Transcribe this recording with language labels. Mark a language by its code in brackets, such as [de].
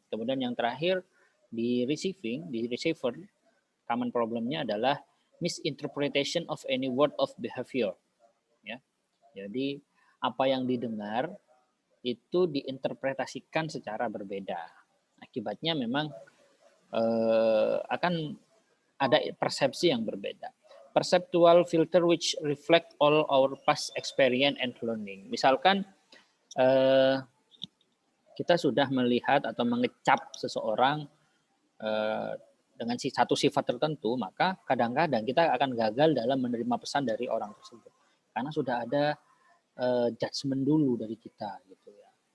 [id] Kemudian yang terakhir di [en] receiver, common problemnya adalah misinterpretation of any word of behavior. [id] Ya, jadi apa yang didengar itu diinterpretasikan secara berbeda. Akibatnya memang akan ada persepsi yang berbeda. [en] Perceptual filter which reflect all our past experience and learning. [id] Misalkan kita sudah melihat atau mengecap seseorang dengan satu sifat tertentu, maka kadang-kadang kita akan gagal dalam menerima pesan dari orang tersebut. Karena sudah ada judgement dulu dari kita gitu ya.